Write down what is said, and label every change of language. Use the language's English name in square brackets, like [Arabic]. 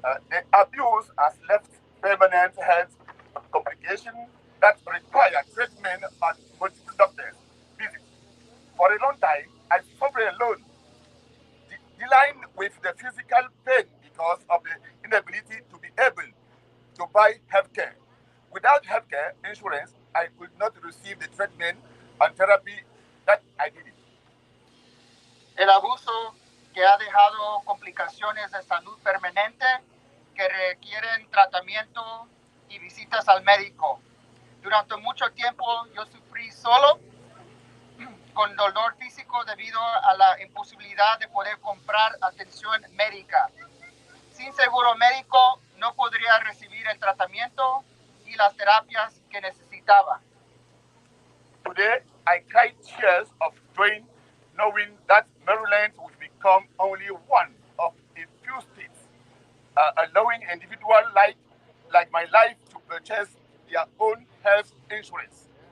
[English] The abuse has left permanent health complications that require treatment and multiple doctors visits. For a long time, I suffered alone, dealing with the physical pain because of the inability to be able to buy healthcare. Without healthcare insurance, I could not receive the treatment and therapy that I needed. [Spanish] El abuso que ha dejado complicaciones de salud permanente que requieren tratamiento y visitas al médico. Durante mucho tiempo yo sufrí solo con dolor físico debido a la imposibilidad de poder comprar atención médica. Sin seguro médico no podría recibir el tratamiento y las terapias que necesitaba. [English] Today, I cried tears of joy knowing that Maryland will become only one of a few states allowing individuals like my life to purchase their own health insurance.